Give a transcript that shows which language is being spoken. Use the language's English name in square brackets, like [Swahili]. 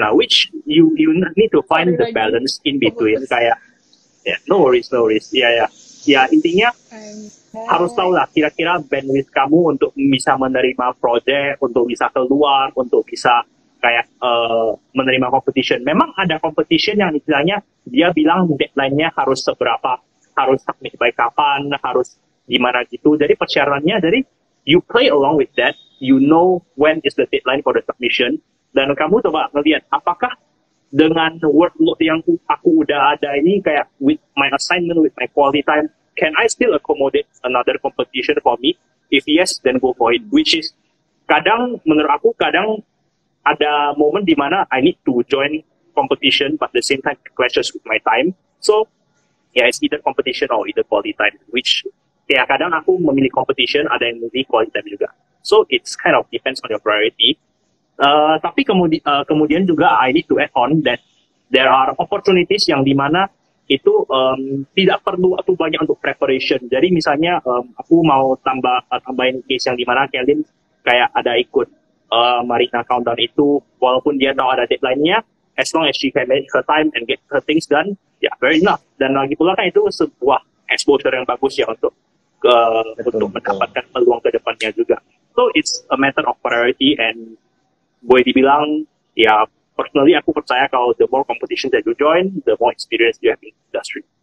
[English] Nah, which you need to find the balance in between. Kayak, no worries. [Indonesian] Ya, intinya harus tahu lah kira-kira bandwidth kamu untuk bisa menerima project, untuk bisa keluar, untuk bisa kayak menerima competition. Memang ada competition yang istilahnya dia bilang deadline-nya harus seberapa, harus [English] submit by [Indonesian] kapan, harus gimana gitu. Jadi persyaratannya, jadi [English] you play along with that, you know when is the deadline for the submission, [Indonesian] dan kamu coba ngelihat apakah dengan workload yang aku udah ada ini kayak [English] with my assignment, with my quality time, can I still accommodate another competition for me? If yes, then go for it. Which is, [Indonesian] menurut aku kadang ada momen di mana [English] I need to join competition, but at the same time clashes with my time. So, it's either competition or either quality time. [Indonesian] Which, kadang aku memilih competition, ada yang memilih quality time juga. [English] So, it's kind of depends on your priority. [Indonesian] Tapi kemudian juga [English] I need to add on that there are opportunities [Indonesian] yang dimana itu tidak perlu atau banyak untuk preparation. Jadi misalnya aku mau tambahin case yang dimana Kelvin kayak ada ikut Marina Countdown itu, walaupun dia tahu ada deadline-nya, [English] as long as she can manage her time and get her things done, very enough. [Indonesian] Dan lagi pula kan itu sebuah exposure yang bagus ya untuk mendapatkan peluang ke depannya juga. [English] So it's a matter of priority, and [Indonesian] boleh dibilang ya personally aku percaya kalau [English] the more competition that you join, the more experience you have in industry.